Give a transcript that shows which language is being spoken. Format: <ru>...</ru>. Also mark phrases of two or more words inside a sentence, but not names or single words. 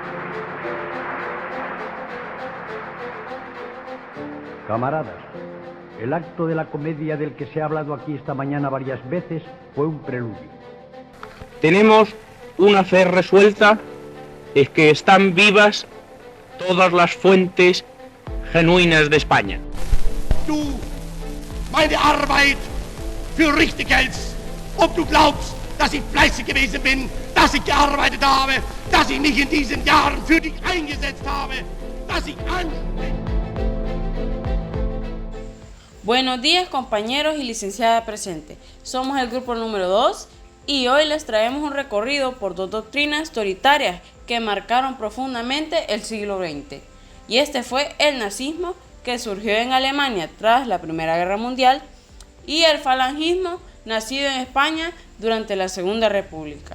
<es>Camaradas, el acto de la comedia del que se ha hablado aquí esta mañana varias veces fue un preludio. Tenemos una fe resuelta, es que están vivas todas las fuentes genuinas de España.</es> <de>Du meine Arbeit für richtig hältst, ob du glaubst, dass ich fleißig gewesen bin, dass ich gearbeitet habe, dass ich mich in diesen Jahren für dich eingesetzt habe, dass ich</de> <es>Buenos días, compañeros y licenciada presente. Somos el grupo número 2 y hoy les traemos un recorrido por dos doctrinas autoritarias que marcaron profundamente el siglo XX. Y este fue el nazismo, que surgió en Alemania tras la Primera Guerra Mundial, y el falangismo, nacido en España durante la Segunda República.</es>